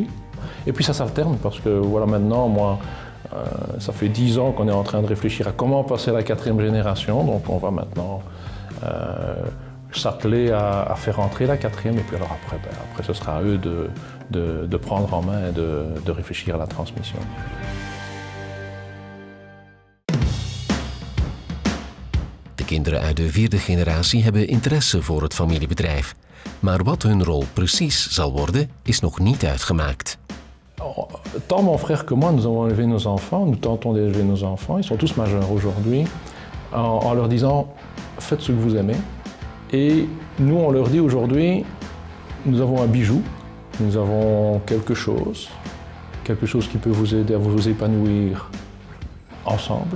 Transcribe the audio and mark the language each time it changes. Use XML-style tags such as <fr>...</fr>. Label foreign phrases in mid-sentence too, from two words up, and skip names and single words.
<fr>Et puis ça s'alterne parce que voilà maintenant, moi, ça fait 10 ans qu'on est en train de réfléchir à comment passer à la 4e génération. Donc on va maintenant s'atteler à faire entrer la 4e. Et puis alors après ce sera à eux de prendre en main et de réfléchir à la transmission.</fr> <nl>De kinderen uit de 4e generatie hebben interesse voor het familiebedrijf. Maar wat hun rol precies zal worden, is nog niet uitgemaakt.</nl> <fr>Tant mon frère que moi, nous avons élevé nos enfants, nous tentons d'élever nos enfants, ils sont tous majeurs aujourd'hui, en leur disant « faites ce que vous aimez ». Et nous, on leur dit aujourd'hui, nous avons un bijou, nous avons quelque chose qui peut vous aider à vous épanouir ensemble.</fr>